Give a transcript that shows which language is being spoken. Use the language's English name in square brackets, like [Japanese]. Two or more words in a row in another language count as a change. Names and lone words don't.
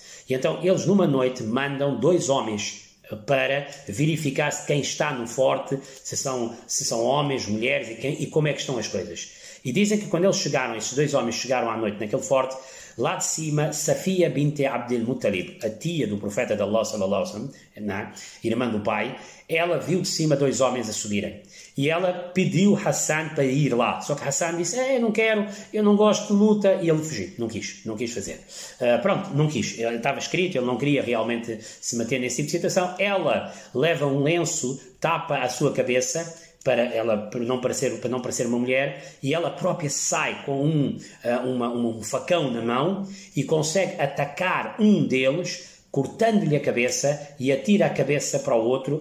[Portuguese] E então eles numa noite mandam 2 homens para verificar se quem está no forte, se são homens, mulheres, e como é que estão as coisas. E dizem que quando eles chegaram, esses 2 homens chegaram à noite naquele forte, lá de cima, Safia bint Abdul Muttalib, a tia do profeta de Allah [Arabic] صلى الله عليه وسلم, [Portuguese] irmã do pai, ela viu de cima 2 homens a subirem. E ela pediu Hassan para ir lá. Só que Hassan disse, eu não quero, eu não gosto de luta. E ele fugiu, não quis fazer. Não quis. Ele estava escrito, ele não queria realmente se meter nesse tipo de situação. Ela leva um lenço, tapa a sua cabeça, para não parecer uma mulher, e ela própria sai com um facão na mão e consegue atacar um deles, cortando-lhe a cabeça, e atira a cabeça para o outro.